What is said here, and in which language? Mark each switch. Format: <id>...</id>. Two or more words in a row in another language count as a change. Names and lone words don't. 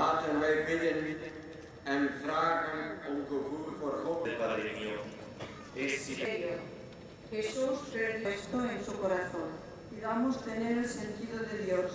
<nl>laten wij bidden en vragen om gevoel voor God.</nl> <es>Padre mío, Jesús puesto en su corazón. Pidamos tener el sentido de Dios.</es>